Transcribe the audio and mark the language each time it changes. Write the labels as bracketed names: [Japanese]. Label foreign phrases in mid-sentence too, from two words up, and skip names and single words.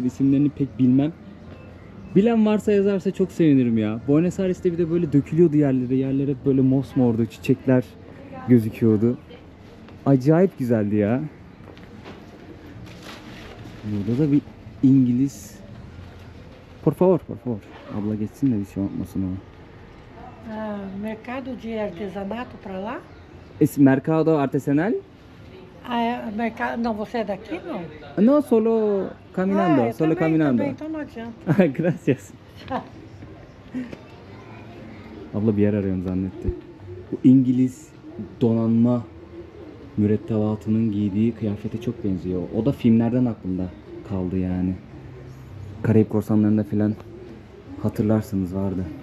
[Turkish] İsimlerini pek bilmem. Bilen varsa yazarsa çok sevinirim ya. Buenos Aires'te bir de böyle dökülüyordu yerlere. Yerler hep böyle mosmordu. Çiçekler gözüküyordu. Acayip güzeldi ya. Burada da bir İngiliz. [Spanish] Por favor, por favor. [Turkish] Abla geçsin de bir şey olmasın o. [Portuguese] Mercado de artesanato para lá? [Spanish] Es mercado artesanal? [Portuguese] Mercado... Não, você é daqui, não? [Spanish] No, solo caminando, [Portuguese] eu [Spanish] solo [Portuguese] também, [Spanish] caminando. [Portuguese] também, então não adianta. [Spanish] Gracias. [Turkish] Abla bir yer arıyorum zannetti. Bu İngiliz donanma mürettebatının giydiği kıyafete çok benziyor. O da filmlerden aklımda kaldı yani. Karayip Korsanları'nda filan hatırlarsınız vardı.